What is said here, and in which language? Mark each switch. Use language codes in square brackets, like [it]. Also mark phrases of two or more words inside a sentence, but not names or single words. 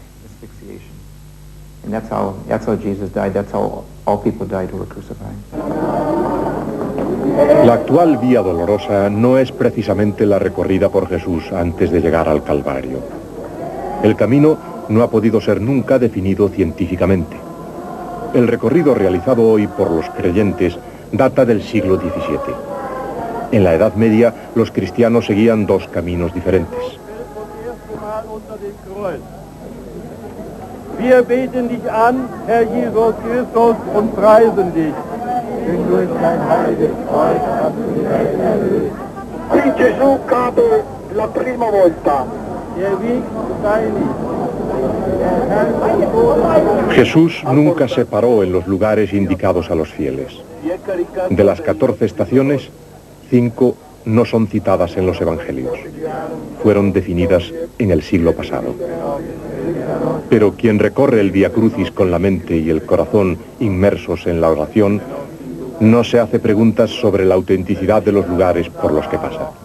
[es] La actual Vía Dolorosa no es precisamente la recorrida por Jesús antes de llegar al Calvario. El camino no ha podido ser nunca definido científicamente. El recorrido realizado hoy por los creyentes data del siglo XVII. En la Edad Media, los cristianos seguían dos caminos diferentes. [de] Wir beten dich an, Herr Jesus Christus, und preisen dich. Denn durch dein heiliges Kreuz hast du die Welt erlöst. [it] Qui Gesù cade la prima volta. [de] Der Weg sei nicht. [es] Jesús nunca se paró en los lugares indicados a los fieles. De las 14 estaciones, 5 no son citadas en los evangelios. Fueron definidas en el siglo pasado. Pero quien recorre el Vía Crucis con la mente y el corazón inmersos en la oración, no se hace preguntas sobre la autenticidad de los lugares por los que pasa.